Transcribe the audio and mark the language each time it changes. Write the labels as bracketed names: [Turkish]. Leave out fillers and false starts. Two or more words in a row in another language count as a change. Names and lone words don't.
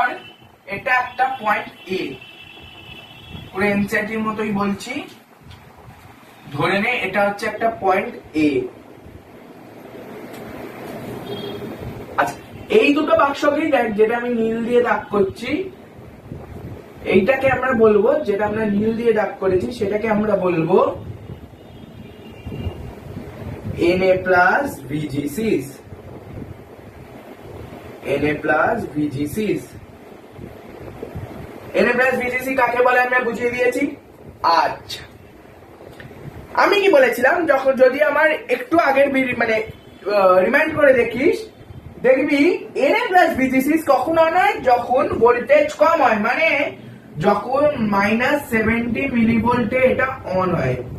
[Bangla] এটা একটা [English] point A, [Bangla] পুরো এনসিআরটির মতোই বলছি, ধরে নে এটা হচ্ছে একটা [English] point A. [Bangla] আচ্ছা, এই দুটো বাক্সকেই দেখ, যেটা আমি নীল দিয়ে দাগ করছি এইটাকে আমরা বলবো, যেটা আমরা নীল দিয়ে দাগ করেছি সেটাকে আমরা বলবো [English] Na plus VGCs। Na plus VGCs Na plus VGC [Bangla] কাকে বলে আমরা বুঝিয়ে দিয়েছি। আচ্ছা, আমি কি বলেছিলাম, যখন যদি আমার একটু আগের মানে রিমাইন্ড করে দেখিস, দেখবি [English] Na plus VGCs [Bangla] কখন অন হয়, যখন ভোল্টেজ কম হয়, মানে যখন -70 মিলিভোল্টে এটা অন হয়।